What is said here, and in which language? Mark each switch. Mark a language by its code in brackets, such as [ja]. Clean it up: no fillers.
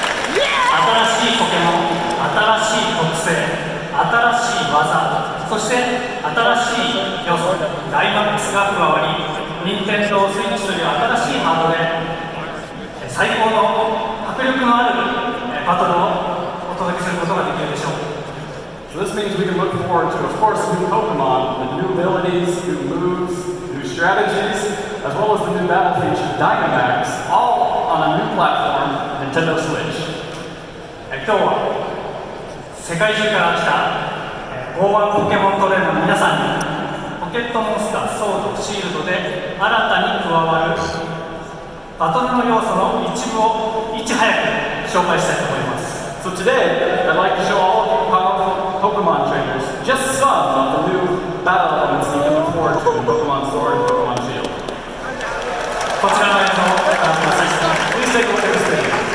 [ja] 新しいポケモン、新しい特性、新しい技、そして新しい要素、ダイマックスが加わり、任天堂スイッチという新しいハードで最高の迫力のあるバトルをお届けすることができるでしょう。 [en] So this means we can look forward to, of course, new Pokémon, the new abilities, new moves, new strategies, as well as the new battle feature, Dynamax, all on a new platform, Nintendo Switch. [ja] 今日は世界中から来た大腕ポケモントレーナーの皆さんにポポケットモンスターソードシールドで新たに加わるバトルの要素の一部をいち早く紹介したいと思います。 [en] So today, I'd like to show all of you powerful Pokemon trainers just some of the new battle elements you can look forward to in Pokemon Sword and Pokemon Shield. [ja] こちらの映像をご覧ください。 [en] Please take a look at this video.